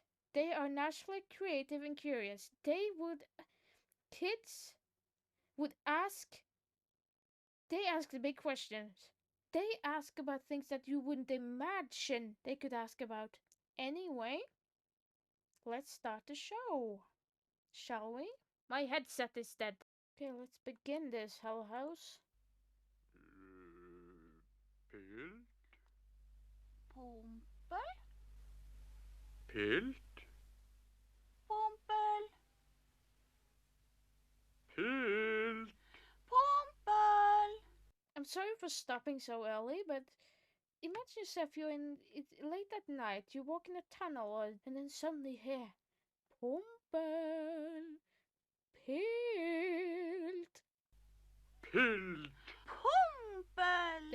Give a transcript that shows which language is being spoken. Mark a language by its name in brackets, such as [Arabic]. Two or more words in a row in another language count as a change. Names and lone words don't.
[English] They are naturally creative and curious. Kids would ask, they ask the big questions. They ask about things that you wouldn't imagine they could ask about. Anyway, let's start the show, shall we? My headset is dead. Okay, let's begin this, Hell House. Pilt? Pompel? Pilt? Pompel? Pilt? Pompel? I'm sorry for stopping so early, but imagine yourself you're late at night, you walk in a tunnel, and then suddenly hear Pompel, Pilt. Pilt. Pompel!